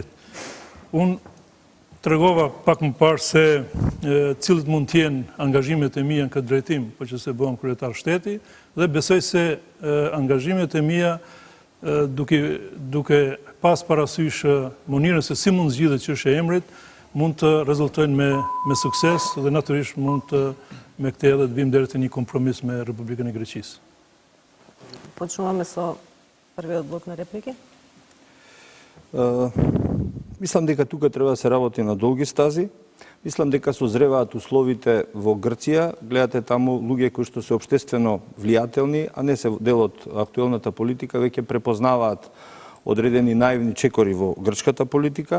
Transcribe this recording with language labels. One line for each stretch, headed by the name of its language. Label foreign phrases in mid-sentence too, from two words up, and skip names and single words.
Albanian: Unë tregova pak më parë se cilët mund t'jenë angazhimet e mia në këtë drejtim, po që se bëhem kryetar shteti, dhe besoj se angazhimet e mia duke pas parasysh mënyrën se si mund zgjidhet çështja e emrit, mund të rezultojnë me sukses dhe natyrisht mund të me këtë edhe të vim deri te një kompromis me Republikën e Greqisë.
Macedonian: Почнуваме со првиот блок на реплики. Мислам дека тука треба да се работи на долги стази. Мислам дека созреваат условите во Грција. Гледате таму луѓе кои што се општествено влијателни, а не се дел од актуелната политика, веќе препознаваат одредени наивни чекори во грчката политика.